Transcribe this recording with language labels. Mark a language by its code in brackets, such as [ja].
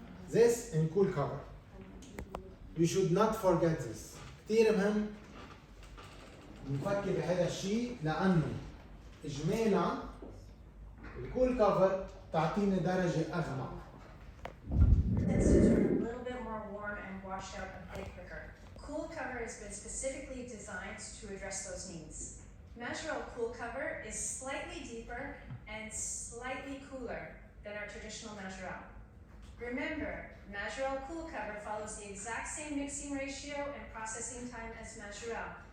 [en] This in cool cover. You should not forget this. [ar] كثير مهم نفكر بهذا الشيء لأنه إجمالا الكول كفر تعطينا درجة أغمق. [en] Tends to turn a little bit more warm and wash out a bit quicker. Cool cover has been specifically designed to address those needs. Majirel cool cover is slightly deeper and slightly cooler than our traditional Majirel. Remember, Majirel cool cover follows the exact same mixing ratio and processing time as Majirel.